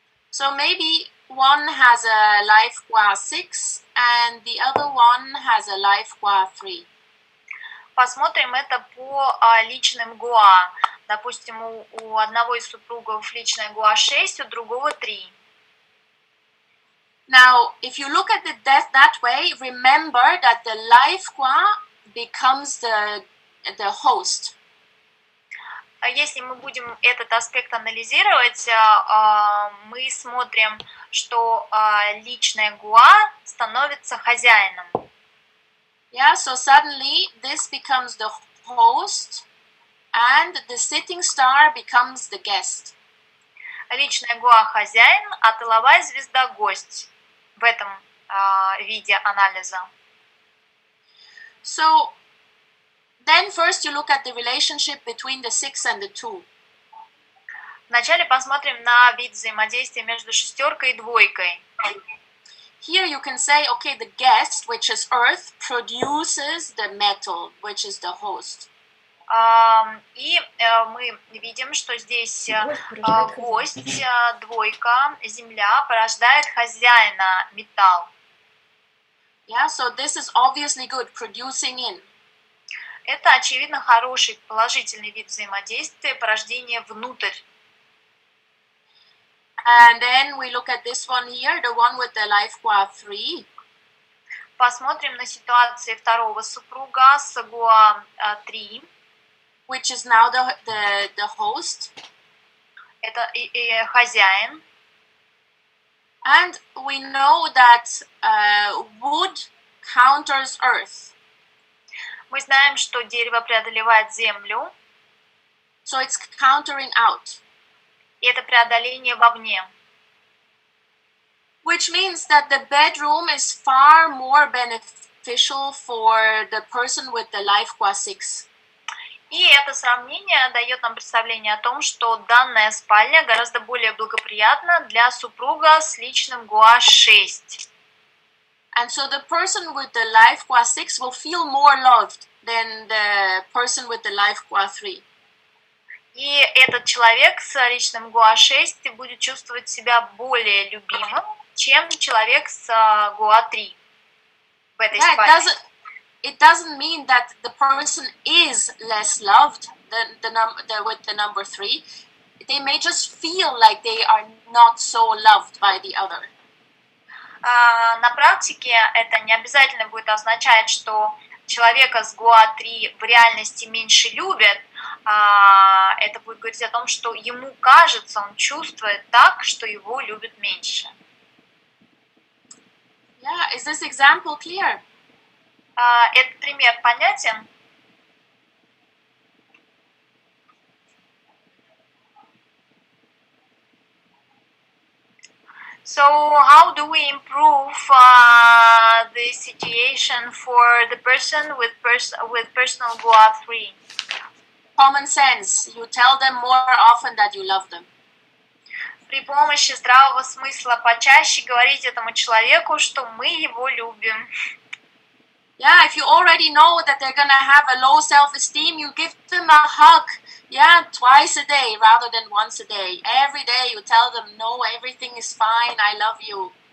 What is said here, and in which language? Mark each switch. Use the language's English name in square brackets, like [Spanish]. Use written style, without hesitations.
[English] So maybe one has a life qua 6 and the other one has a life qua 3. [Russian] Посмотрим это по личным ГУА. Допустим, у одного из супругов личная ГУА 6, у другого 3. [English] Now, if you look at it that way, remember that the life qua becomes the host. [Russian] Если мы будем этот аспект анализировать, мы смотрим, что личная ГУА становится хозяином. [English] Yeah, so suddenly this becomes the host and the sitting star becomes the guest. [Russian] Личная ГУА хозяин, а тыловая звезда гость в этом виде анализа. [English] So then first you look at the relationship between the 6 and the 2. [Russian] Вначале посмотрим на вид взаимодействия между шестеркой и двойкой. [English] here you can say, okay, the guest, which is earth, produces the metal, which is the host. [Russian] И мы видим, что здесь гость, двойка, земля порождает хозяина, металл. [English] Yeah, so this is obviously good, producing in. [Russian] Это, очевидно, хороший положительный вид взаимодействия, порождение внутрь. [English] And then we look at this one here, the one with the life qua 3. [Russian] Посмотрим на ситуацию второго супруга с гуа 3. [English] Which is now the host. [Russian] Это хозяин. [English] And we know that wood counters earth. [Russian] Мы знаем, что дерево преодолевает землю. [English] So it's countering out. [Russian] И это преодоление вовне. [English] Which means that the bedroom is far more beneficial for the person with the life qua 6. [Russian] И это сравнение дает нам представление о том, что данная спальня гораздо более благоприятна для супруга с личным гуа 6. [English] And so the person with the life qua 6 will feel more loved than the person with the life qua 3. [Russian] И этот человек с личным гуа 6 будет чувствовать себя более любимым, чем человек с гуа 3 в этой спальне. [English] It doesn't mean that the person is less loved than with the number 3. They may just feel like they are not so loved by the other. [Russian] На практике это не обязательно будет означать, что человека с гуа 3 в реальности меньше любят. Это будет говорить о том, что ему кажется, он чувствует так, что его любят меньше. [English] Yeah, is this example clear? [Russian] Этот пример понятен? [English] So how do we improve the situation for the person with personal gua 3? Common sense. You tell them more often that you love them. [Russian] При помощи здравого смысла почаще говорить этому человеку, что мы его любим. [English] Yeah, if you already know that they're gonna have a low self-esteem, you give them a hug. Yeah, twice a day rather than once a day. Every day you tell them, no, everything is fine, I love you.